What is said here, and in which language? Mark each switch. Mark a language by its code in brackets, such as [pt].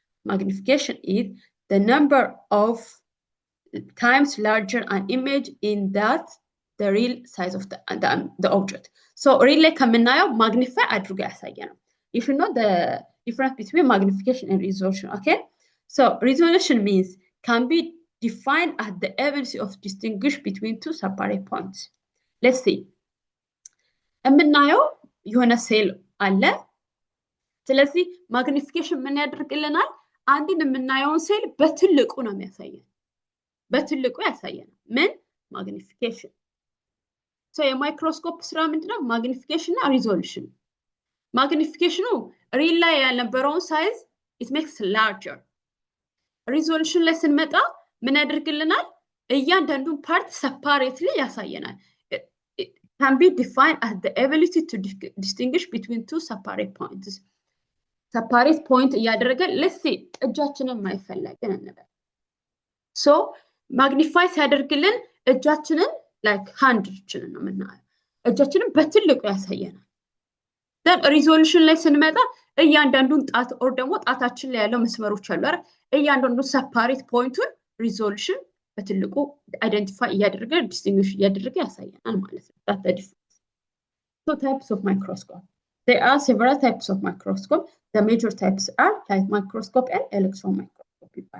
[en] Magnification is the number of times larger an image in that the real size of the object. So really ከምናየው magnify [am] አድርጎ ያሳየናል. [en] You should know the difference between magnification and resolution, okay? So resolution means can be defined as the ability of distinguish between two separate points. Let's see. [am] የምናየው የሆነ ሴል አለ። ስለዚህ magnification ምን ያደርግልናል? አንድን የምናየውን ሴል በትልቁ ነው የሚያሳየን። በትልቁ ያሳየናል። ምን? magnification. So የማይክሮስኮፕ ስራ ምንድነው? magnification እና resolution. magnification ሪል ላይ ያልነበረውን ሳይዝ [en] it makes larger. [am] resolution ላይ ስንመጣ ምን ያደርግልናል? እያንዳንዱን ፓርት separately ያሳየናል. [en] It can be defined as the ability to distinguish between two separate points. [am] separate point እያደረገ [en] let's see [am] እጃችንን ማይፈለግን እንበል. So magnify ሲያደርግልን እጃችንን like handችንን ነው የምናየው። እጃችንን በትልቁ ያሳየናል። then resolution ላይ ስንመጣ እያንዳንዱን ጣት or ደግሞ ጣታችን ላይ ያለው መስመሮች አሉ አይደል? እያንዳንዱን separate pointን resolution በትልቁ identify እያደረገ distinguish እያደረገ ያሳየናል ማለት ነው። [en] That's the difference. So types of microscope. There are several types of microscope. The major types are light microscope and electron microscope.